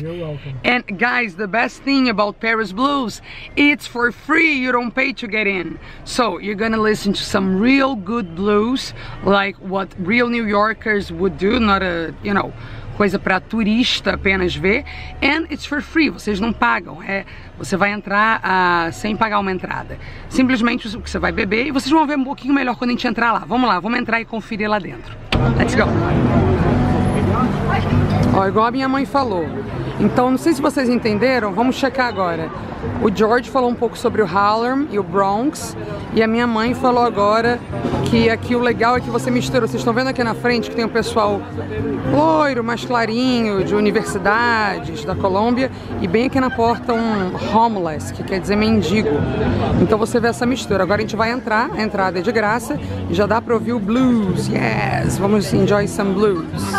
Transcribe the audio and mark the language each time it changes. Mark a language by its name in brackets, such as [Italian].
[English] You're welcome. And guys, the best thing about Paris Blues, it's for free. You don't pay to get in. So you're gonna listen to some real good blues, like what real New Yorkers would do, not a, you know, [Portuguese] coisa para turista apenas ver. [English] And it's for free, [Portuguese] vocês não pagam. Você vai entrar sem pagar uma entrada. Simplesmente o que você vai beber, e vocês vão ver um pouquinho melhor quando a gente entrar lá. Vamos lá, vamos entrar e conferir lá dentro. [English] Let's go! [Portuguese] Ó, igual a minha mãe falou. Então, não sei se vocês entenderam, vamos checar agora. O George falou um pouco sobre o Harlem e o Bronx, e a minha mãe falou agora que aqui o legal é que você mistura. Vocês estão vendo aqui na frente que tem o pessoal loiro, mais clarinho, de universidades da Colômbia, e bem aqui na porta um homeless, que quer dizer mendigo. Então você vê essa mistura. Agora a gente vai entrar, a entrada é de graça, e já dá pra ouvir o blues. [English] Yes, vamos enjoy some blues.